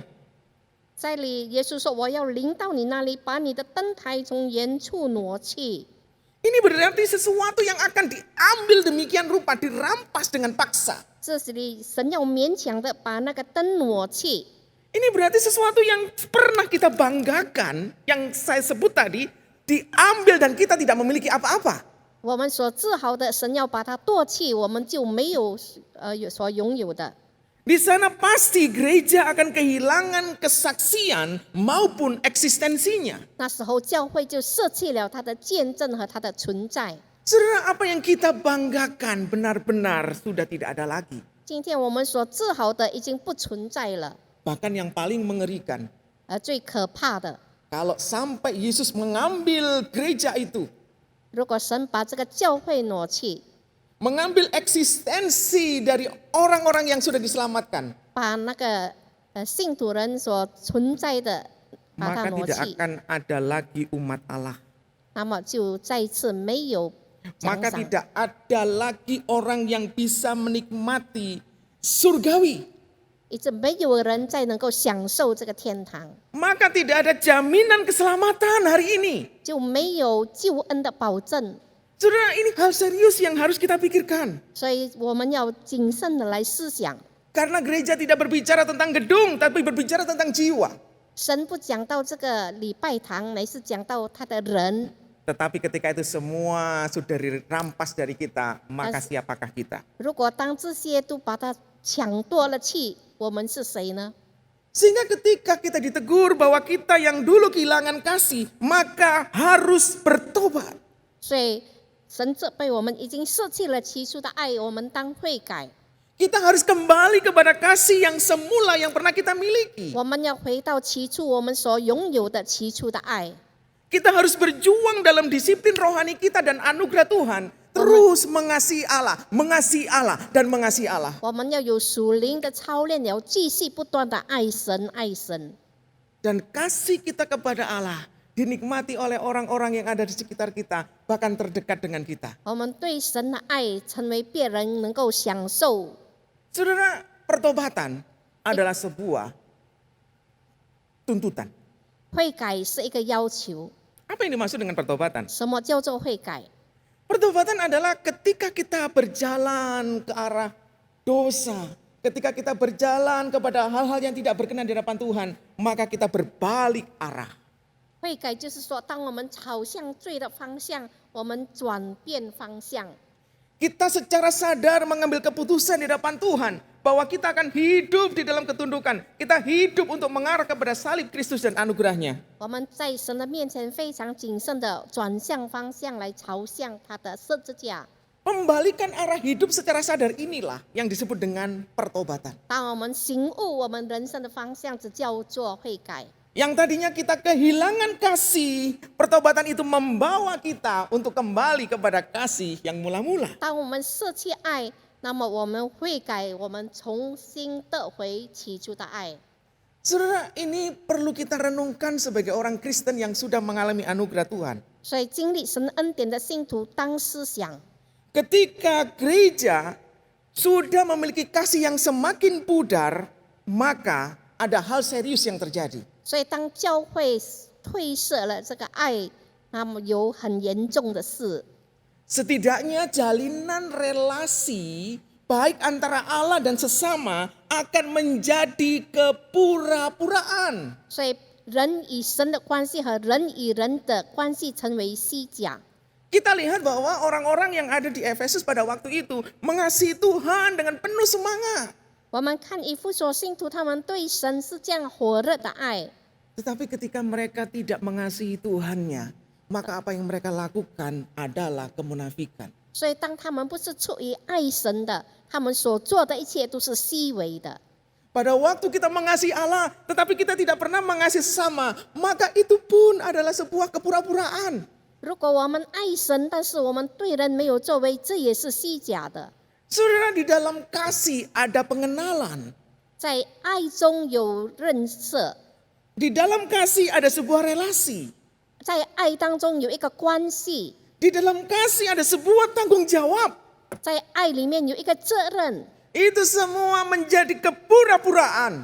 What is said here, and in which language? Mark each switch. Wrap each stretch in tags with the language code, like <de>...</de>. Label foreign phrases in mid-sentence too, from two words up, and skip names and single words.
<zh>在里耶稣说：“我要临到你那里，把你的灯台从原处挪去。”</zh> <id>Ini berarti sesuatu yang akan diambil demikian rupa, dirampas dengan paksa.</id> <zh>这里神要勉强的把那个灯挪去。</zh> <id>Ini berarti sesuatu yang pernah kita banggakan, yang saya sebut tadi, diambil dan kita tidak memiliki apa-apa.</id> <zh>我们所自豪的，神要把它夺去，我们就没有所拥有的。</zh> <id>Di sana pasti gereja akan kehilangan kesaksian maupun eksistensinya.</id> <zh>那时候教会就舍弃了它的见证和它的存在。</zh> <id>Saudara, apa yang kita banggakan benar-benar sudah tidak ada lagi.</id> <zh>今天我们所自豪的已经不存在了。</zh> <id>Bahkan yang paling mengerikan,</id> <zh>最可怕的，</zh> <id>kalau sampai Yesus mengambil gereja itu,</id> <zh>如果神把这个教会挪去，</zh> <id>mengambil eksistensi dari orang-orang yang sudah diselamatkan,</id> <zh>把那个信徒人所存在的把它</zh> <id>maka</id> <zh>挪</zh> <id>tidak</id> <zh>去，</zh> <id>akan ada lagi umat Allah.</id> <zh>那么就再一次没有奖</zh> <id>Maka</id> <zh>赏，</zh> <id>tidak ada lagi orang yang bisa menikmati surgawi.</id> <zh>一直没有人再能够享受这个天堂，</zh> <id>Maka tidak ada jaminan keselamatan hari ini.</id> <zh>就没有救恩的保证。</zh> <id>Saudara, ini hal serius yang harus kita pikirkan.</id> <zh>所以我们要谨慎的来思想，</zh> <id>Karena gereja tidak berbicara tentang gedung, tapi berbicara tentang jiwa.</id> <zh>神不讲到这个礼拜堂，乃是讲到他的人。</zh> <id>Tetapi ketika itu semua sudah dirampas dari kita, maka siapakah kita?</id> <zh>如果当这些都把它抢夺了去，我们是谁呢？</zh> <id>Sehingga ketika kita ditegur bahwa kita yang dulu kehilangan kasih, maka harus bertobat.</id> <zh>所以神责备我们已经舍弃了起初的爱，我们当悔改。</zh> <id>Kita harus kembali kepada kasih yang semula yang pernah kita miliki.</id> <zh>我们要回到起初我们所拥有的起初的爱。</zh> <id>Kita harus berjuang dalam disiplin rohani kita dan anugerah Tuhan. Terus mengasihi Allah, mengasihi Allah, dan mengasihi Allah.</id> <zh>我们要有属灵的操练，要继续不断的爱神，爱神。</zh> <id>Dan kasih kita kepada Allah dinikmati oleh orang-orang yang ada di sekitar kita, bahkan terdekat dengan kita.</id> <zh>我们对神的爱成为别人能够享受。</zh> <id>Saudara, pertobatan adalah sebuah tuntutan.</id> <zh>悔改是一个要求。</zh> <id>Apa yang dimaksud dengan pertobatan?</id> <zh>什么叫做悔改？</zh> <id>Pertobatan adalah ketika kita berjalan ke arah dosa, ketika kita berjalan kepada hal-hal yang tidak berkenan di hadapan Tuhan, maka kita berbalik arah.</id> <zh>悔改就是说，当我们朝向罪的方向，我们转变方向。</zh> <id>Kita secara sadar mengambil keputusan di depan Tuhan bahwa kita akan hidup di dalam ketundukan. Kita hidup untuk mengarah kepada salib Kristus dan anugerahnya.</id> <zh>我们在神的面前非常谨慎的转向方向来朝向他的十字架。</zh> <id>Membalikan arah hidup secara sadar inilah yang disebut dengan pertobatan.</id> <zh>当我们醒悟我们人生的方向，只叫做悔改。</zh> <id>Yang tadinya kita kehilangan kasih, pertobatan itu membawa kita untuk kembali kepada kasih yang mula-mula.</id> <zh>当我们舍弃爱，那么我们悔改，我们重新得回起初的爱。</zh> <id>Saudara, ini perlu kita renungkan sebagai orang Kristen yang sudah mengalami anugerah Tuhan.</id> <zh>所以经历神恩典的信徒当思想，</zh> <id>Ketika gereja sudah memiliki kasih yang semakin pudar, maka ada hal serius yang terjadi.</id> <zh>所以当教会褪色了这个爱，那么有很严重的事。</zh> <id>Setidaknya jalinan relasi baik antara Allah dan sesama akan menjadi kepura-puraan.</id> <zh>所以人与神的关系和人与人的关系成为虚假。</zh> <id>Kita lihat bahwa orang-orang yang ada di Efesus pada waktu itu mengasihi Tuhan dengan penuh semangat.</id> <zh>我们看以弗所信徒，他们对神是这样火热的爱，</zh> <id>Tetapi ketika mereka tidak mengasihi Tuhannya, maka apa yang mereka lakukan adalah kemunafikan.</id> <zh>所以当他们不是出于爱神的，他们所做的一切都是虚伪的。</zh> <id>Pada waktu kita mengasihi Allah, tetapi kita tidak pernah mengasihi sesama, maka itu pun adalah sebuah kepura-puraan.</id> <zh>如果我们爱神，但是我们对人没有作为，这也是虚假的。</zh> <id>Saudara, di dalam kasih ada pengenalan.</id> <zh>在爱中有认识，</zh> <id>Di dalam kasih ada sebuah relasi.</id> <zh>在爱当中有一个关系，</zh> <id>Di dalam kasih ada sebuah tanggung jawab.</id> <zh>在爱里面有一个责任，</zh> <id>Itu semua menjadi kepura-puraan.</id>